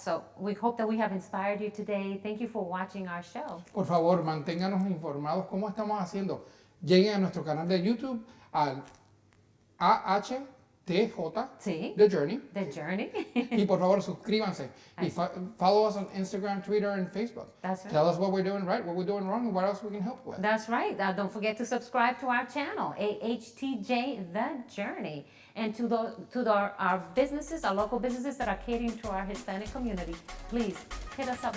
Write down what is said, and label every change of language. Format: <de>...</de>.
<en>So we hope that we have inspired you today. Thank you for watching our show.</en> <es>Por favor, manténganos informados cómo estamos haciendo. Lleguen a nuestro canal de YouTube al AHTJ Sí.</es> <en>The Journey. The Journey.</en> <es>Y por favor, suscríbanse. Y</es> <en>follow us on Instagram, Twitter, and Facebook. That's right. Tell us what we're doing right, what we're doing wrong, and what else we can help with. That's right. Don't forget to subscribe to our channel, AHTJ The Journey. And to our businesses, our local businesses that are catering to our Hispanic community, please hit us up.</en>